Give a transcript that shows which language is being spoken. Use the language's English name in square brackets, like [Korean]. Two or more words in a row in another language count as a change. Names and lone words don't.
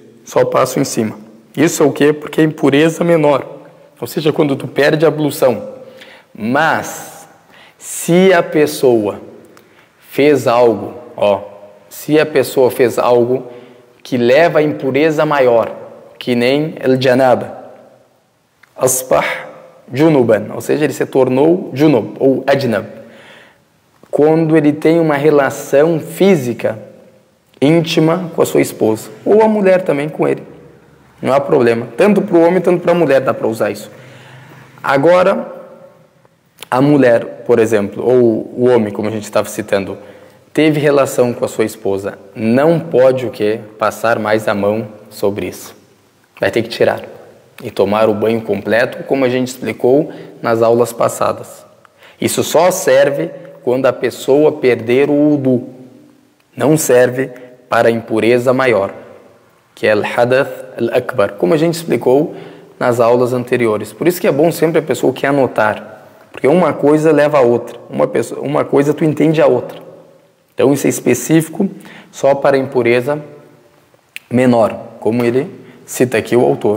[Portuguese] Só passo em cima. Isso é o quê? Porque é impureza menor. Ou seja, quando tu perde a ablução. Mas, se a pessoa fez algo, se a pessoa fez algo que leva a impureza maior, que nem [Arabic] الجنابة، أصبح جنبا, [Portuguese] ou seja, ele se tornou junub, ou ajnab. Quando ele tem uma relação física íntima com a sua esposa, ou a mulher também com ele, não há problema, tanto para o homem, tanto para a mulher dá para usar isso. Agora, a mulher, por exemplo, ou o homem, como a gente estava citando, teve relação com a sua esposa, não pode o quê? Passar mais a mão sobre isso, vai ter que tirar e tomar o banho completo, como a gente explicou nas aulas passadas. Isso só serve quando a pessoa perder o wudu, não serve para a impureza maior, que é [Arabic] الحدث الأكبر, [Portuguese] como a gente explicou nas aulas anteriores. Por isso que é bom sempre a pessoa que anotar, porque uma coisa leva a outra, uma coisa tu entende a outra. Então isso é específico só para a impureza menor, como ele cita aqui o autor.